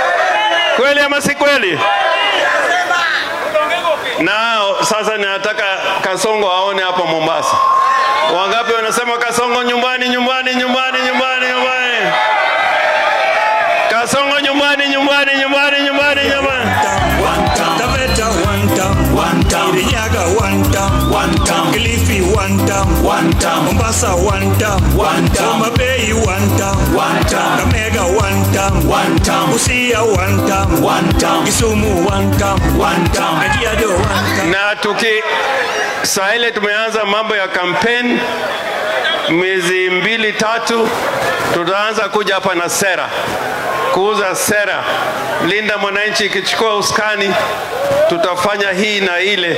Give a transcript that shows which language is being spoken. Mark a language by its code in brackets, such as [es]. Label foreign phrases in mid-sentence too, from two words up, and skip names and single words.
[sw] Nao sasa ninataka Kasongo aone hapa Mombasa. Wangapi wanasema Kasongo nyumbani? Kasongo nyumbani. Kilifi Mombasa Homa Bay Kakamega [en] one time, [sw] Busia [en] one time, [sw] Kisumu [en] one time, [sw] Kajiado [en] one time. [sw] Na saa ile tumeanza mambo ya kampeni, miezi 2-3 tutaanza kuja hapa na sera, kuuza sera. Linda Mwananchi ikichukua uskani, tutafanya hii na ile.